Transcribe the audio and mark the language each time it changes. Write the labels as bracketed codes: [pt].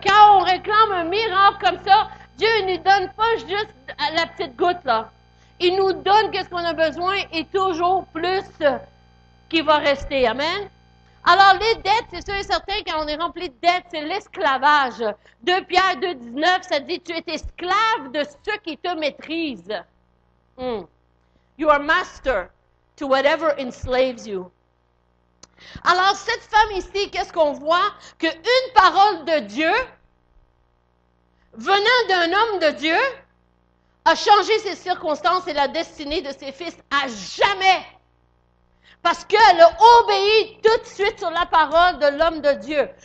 [fr] Quand on réclame un miracle comme ça, Dieu ne nous donne pas juste la petite goutte, là. Il nous donne qu'est-ce qu'on a besoin et toujours plus qui va rester. Amen? Alors, les dettes, c'est sûr et certain, quand on est rempli de dettes, c'est l'esclavage. 2 Pierre 2,19, ça dit, tu es esclave de ceux qui te maîtrisent. [en] You are master to whatever enslaves you. [fr] Alors, cette femme ici, qu'est-ce qu'on voit? Qu'une parole de Dieu, venant d'un homme de Dieu, a changé ses circonstances et la destinée de ses fils à jamais. Parce qu'elle a obéi tout de suite sur la parole de l'homme de Dieu.